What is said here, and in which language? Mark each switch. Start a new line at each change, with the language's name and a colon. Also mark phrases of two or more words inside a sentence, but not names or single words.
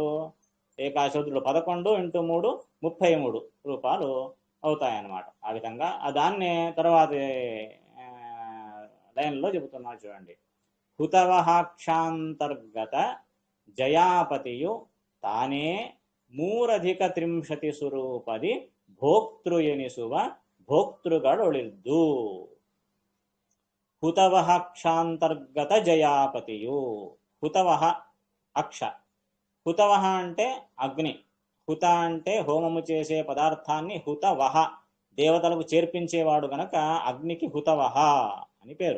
Telugu: ఏకాదశి రుద్రులు 11 ఇంటూ 3 33 రూపాలు అవుతాయన్నమాట. ఆ విధంగా దాన్నే తర్వాత లైన్లో చెబుతున్నారు చూడండి.
Kannada: ಹುತವಹಾಕ್ಷಾಂತರ್ಗತ ಜಯಾಪತಿಯು ತಾನೇ 3+30 ಸ್ವರೂಪದಿ ಭೋಕ್ತೃ ಎನಿಸುವ ಭೋಕ್ತೃಗಳೊಳಿದ್ದು.
Telugu: హుతవహ క్షాంతర్గత జయాపతియు. హుతవహ అక్ష. హుతవహ అంటే అగ్ని. హుత అంటే హోమము చేసే పదార్థాన్ని హుతవహ దేవతలకు చేర్పించేవాడు గనక అగ్నికి హుతవహ అని పేరు.